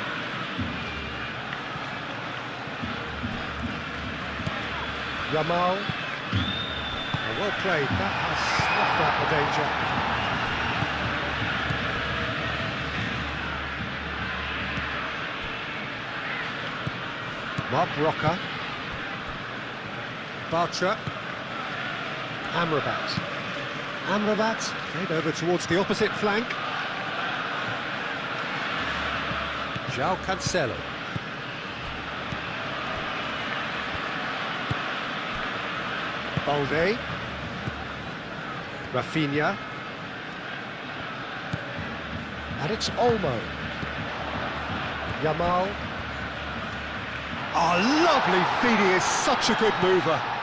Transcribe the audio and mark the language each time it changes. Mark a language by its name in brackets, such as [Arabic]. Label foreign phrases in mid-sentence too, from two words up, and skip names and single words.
[English] Yamal. Oh, well played, that has snuffed out the danger. Marc Roca. Bartra. Amrabat. Amrabat played over towards the opposite flank. João Cancelo. Balde. Rafinha. And it's Olmo. Yamal. Oh, lovely feed, he is such a good mover.